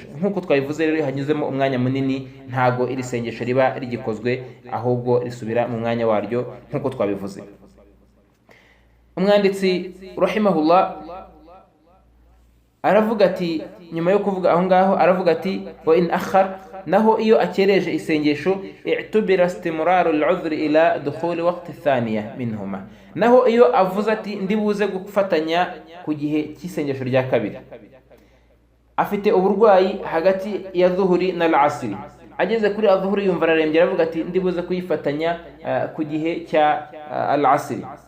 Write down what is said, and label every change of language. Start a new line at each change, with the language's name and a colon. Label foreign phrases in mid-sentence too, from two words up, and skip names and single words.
Kinyarwanda: Nk'uko twabivuze rero, hanyuzemo umwanya munini ntago iri sengesho riba rigikozwe, ahubwo risubira mu mwanya waryo nk'uko twabivuze. Umwanditsi rahimahullah aravuga ati, nyuma yo kuvuga aho ngaho aravuga ati
Arabic: وإن أخر,
Kinyarwanda: naho iyo akereje isengesho
Arabic: اعتبر استمرار العذر إلى دخول وقت الثانية منهما,
Kinyarwanda: naho iyo avuze ati ndibuze gufatanya ku gihe cy'isengesho rya kabiri, afite uburwayi hagati ya dhuhuri na al-'asri, ageze kuri adhuhuri yumva ararembye, aravuga ati ndibuze kuyifatanya ku gihe cya al-'asri.